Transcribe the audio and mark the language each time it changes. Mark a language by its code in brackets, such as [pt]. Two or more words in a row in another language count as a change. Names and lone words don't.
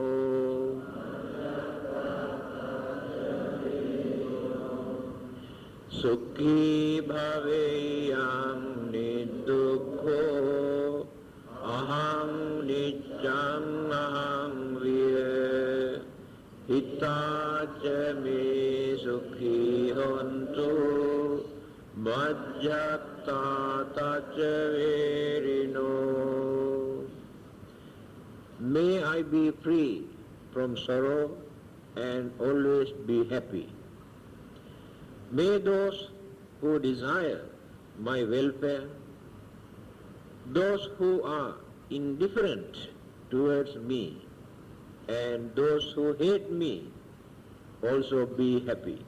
[pi] Sukhi bhaveyang niddukho ahang niccang ahang viya hitaca me sukhi hontu Majjhatta taca verino. [en] May I be free from sorrow and always be happy. May those who desire my welfare, those who are indifferent towards me, and those who hate me also be happy.